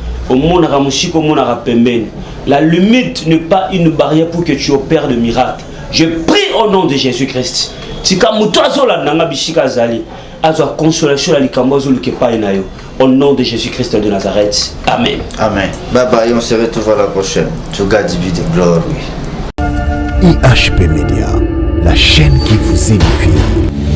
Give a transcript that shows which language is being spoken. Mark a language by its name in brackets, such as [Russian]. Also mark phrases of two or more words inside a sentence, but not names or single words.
[French] La limite n'est pas une barrière pour que tu opères le miracle. Je prie au nom de Jésus-Christ. Au nom de Jésus-Christ de Nazareth. Amen. Amen. Bye bye, on se retrouve à la prochaine. [English] To God be the glory. [French] IHP Media, la chaîne qui vous édifie.